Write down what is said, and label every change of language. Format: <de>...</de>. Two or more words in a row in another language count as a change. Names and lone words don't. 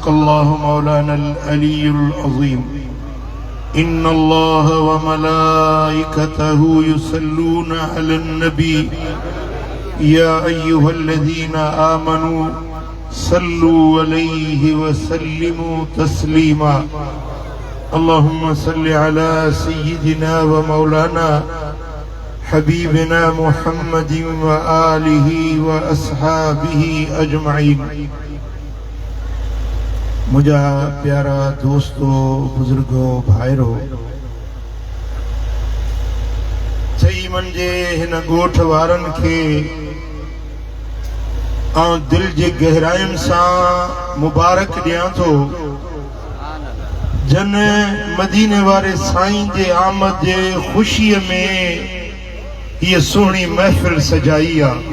<ar>الله مولانا العلي العظيم إن الله وملائكته يصلون على النبي يا أيها الذين آمنوا صلوا عليه وسلموا تسليما اللهم صل على سيدنا ومولانا حبيبنا محمد وآله وأصحابه أجمعين.</ar> <sd>मुझा प्यारा दोस्तों बुजुर्गों भाइरों सही मंजे हिन गोठ वारन के दिल जे गहराइन सां मुबारक ॾियां थो जन मदीने वारे साईं जे आमद जे ख़ुशीअ में ये सोहणी महफ़िल सजाई आ।</sd>